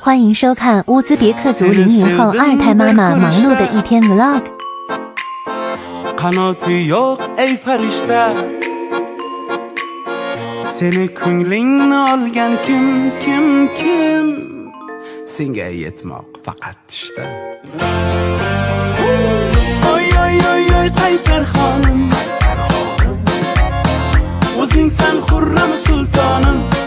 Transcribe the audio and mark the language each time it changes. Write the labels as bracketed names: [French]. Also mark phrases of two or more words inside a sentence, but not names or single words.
[Chinese] 欢迎收看乌兹别克族00后二胎妈妈忙碌的一天 vlog。 [Uzbek] Qanoti yo'q ey farishta, seni ko'nglingni olgan kim? Senga yetmoq faqat tushda. Oy qaysar xonim, o'zingsan xurram sultonim.